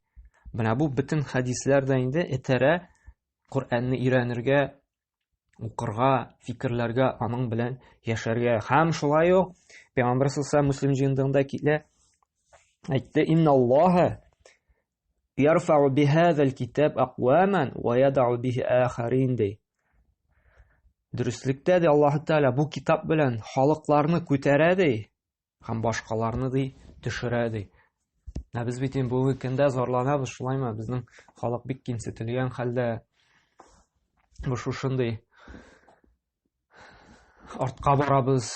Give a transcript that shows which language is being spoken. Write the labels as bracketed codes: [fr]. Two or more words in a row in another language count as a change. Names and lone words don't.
[tt] Менә бу бөтен хәдисләрдә инде этәрә Коръәнне өйрәнергә, укырга, фикерләргә, аның белән яшәргә. Һәм шулай ук Пәйгамбәр саллаллаһу муслим җыендыгында килә, әйтте: [ar] "إن الله يرفع بهذا الكتاب أقواما ويضع به آخرين" ди. [tt] Дөрестлектә ди Аллаһ Тәгалә бу китап белән халыкларны күтәрә ди, һәм башкаларны ди төшерә ди. Без бит инде бүгенге көндә зарланабыз, шулаймы? Безнең халык бик кимсетелгән хәлдә, бу шушындый артка барабыз.